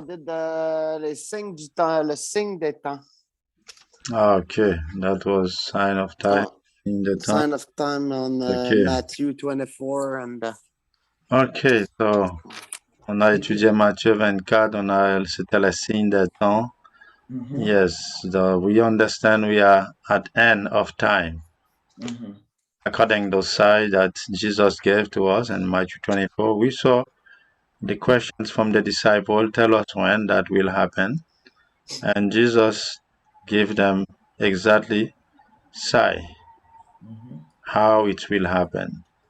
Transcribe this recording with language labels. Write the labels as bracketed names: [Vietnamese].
[English] We did [French] le signe du temps, le signe des temps. [English] Okay, that was sign of time in the time. Sign of time on Okay. Matthew 24 and. [French] Ok, so on a étudié Matthieu 24, c'était le signe des temps. [English] Yes, we understand we are at end of time. According to the side that Jesus gave to us in Matthew 24, we saw the questions from the disciple tell us when that will happen. And Jesus gave them exactly say how it will happen.